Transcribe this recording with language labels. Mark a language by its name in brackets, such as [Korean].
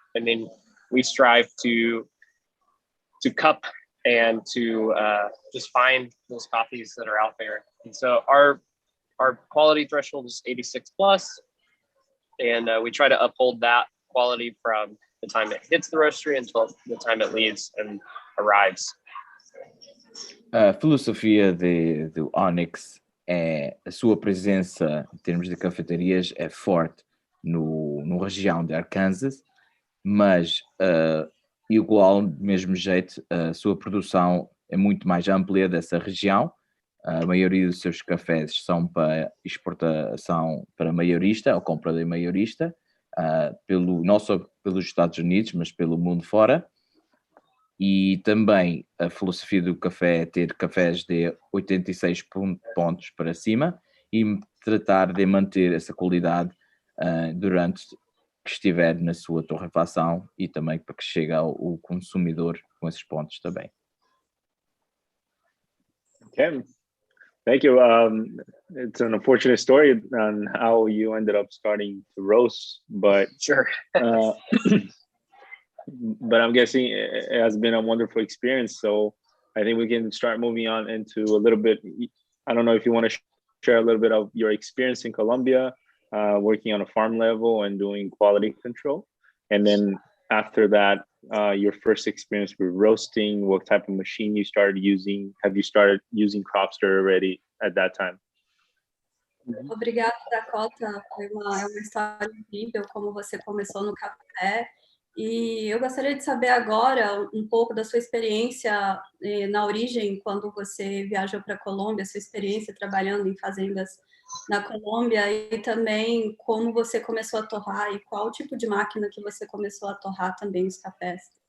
[English] I mean, we strive to cup and to just find those coffees that are out there. And so our quality threshold is 86 plus, and we try to uphold that quality from the time it hits the roastery until the time it leaves and arrives. [Portuguese] A filosofia do Onyx é a sua presença em termos de cafeterias é forte no região de Arkansas, mas igual, do mesmo jeito, a sua produção é muito mais ampla dessa região. A maioria dos seus cafés são para exportação para maiorista ou compra de maiorista, não só pelos Estados Unidos, mas pelo mundo fora. E também a filosofia do café é ter cafés de 86 pontos para cima e tratar de manter essa qualidade durante que estiver na sua torrefação e também para que chegue ao consumidor com esses pontos também. [English] Okay, thank you. It's an unfortunate story on how you ended up starting to roast, but Sure. But I'm guessing it has been a wonderful experience. So I think we can start moving on into a little bit. I don't know if you want to share a little bit of your experience in Colombia, working on a farm level and doing quality control. And then after that, your first experience with roasting, what type of machine you started using. Have you started using Cropster already at that time? [Portuguese] Obrigada, Dakota. É uma história incrível como você começou no café. E eu gostaria de saber agora um pouco da sua experiência na origem, quando você viajou para a Colômbia, sua experiência trabalhando em fazendas na Colômbia e também como você começou a torrar e qual tipo de máquina que você começou a torrar também os cafés.